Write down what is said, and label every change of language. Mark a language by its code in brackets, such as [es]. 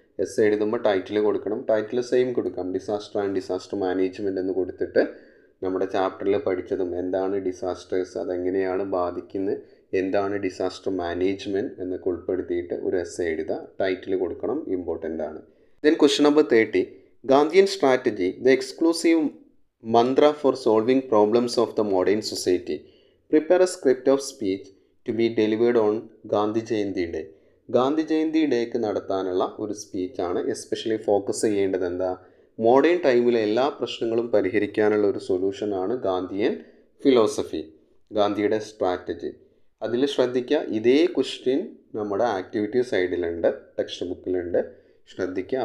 [ml] Essay എഴുതുമ്പോൾ title കൊടുക്കണം, title same കൊടുക്കാം, ഡിസാസ്റ്റർ ആൻഡ് ഡിസാസ്റ്റർ മാനേജ്മെൻറ്റ് എന്ന് കൊടുത്തിട്ട് നമ്മുടെ ചാപ്റ്ററിൽ പഠിച്ചതും എന്താണ് ഡിസാസ്റ്റേഴ്സ്, അതെങ്ങനെയാണ് ബാധിക്കുന്നത്, എന്താണ് ഡിസാസ്റ്റർ മാനേജ്മെൻറ്റ് എന്നൊക്കെ ഉൾപ്പെടുത്തിയിട്ട് ഒരു എസ്സേ എഴുതുക. ടൈറ്റിൽ കൊടുക്കണം, ഇമ്പോർട്ടൻ്റ് ആണ്. Then question number 30. [en] Gandhian strategy, the exclusive mantra for solving problems of the modern society. Prepare a script of speech to be delivered on Gandhi Jayanti Day. [ml] Gandhi Jayanti ഡേക്ക് നടത്താനുള്ള ഒരു സ്പീച്ചാണ്. Especially focus ചെയ്യേണ്ടത് എന്താ, modern ടൈമിലെ എല്ലാ പ്രശ്നങ്ങളും പരിഹരിക്കാനുള്ള ഒരു സൊല്യൂഷനാണ് Gandhian philosophy, ഗാന്ധിയുടെ strategy. അതിൽ ശ്രദ്ധിക്കുക, ഇതേ ക്വസ്റ്റ്യൻ നമ്മുടെ ആക്ടിവിറ്റി സൈഡിലുണ്ട്, ടെക്സ്റ്റ് ബുക്കിലുണ്ട്, ശ്രദ്ധിക്കുക.